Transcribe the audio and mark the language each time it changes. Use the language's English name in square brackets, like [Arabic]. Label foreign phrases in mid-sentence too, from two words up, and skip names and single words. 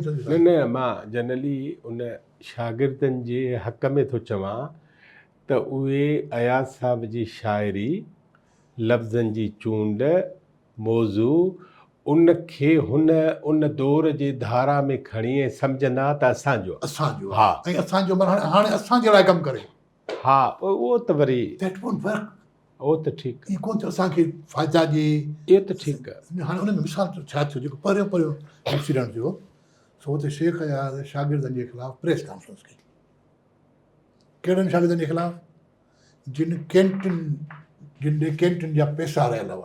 [Sindhi] न न, मां जनरली उन शागिर्दनि जे हक़ में थो चवां त उहे अयाज़ साहब जी शाइरी, लफ़्ज़नि जी चूंड, मौज़ू उनखे उन दौर जे धारा में खणी ऐं सम्झंदा त असांजो। हा, ऐं असांजो हाणे असांजे लाइ कमु करे। हा, उहो त वरी [English] that won't work. [Sindhi] उहो त ठीकु आहे, ईअं कोन थियो असांखे फ़ाइदा ॾिए। इहो त ठीकु आहे। हाणे उन में मिसाल छा थियो जेको पहिरियों पहिरियों इंसिडेंट थियो सो हुते शेख अयाज़ शागिर्दनि जे ख़िलाफ़ु [English] press conference [Sindhi] कई। कहिड़नि शागिर्दनि जे ख़िलाफ़ु? जिन कैंटीन जा पैसा रहियल हुआ।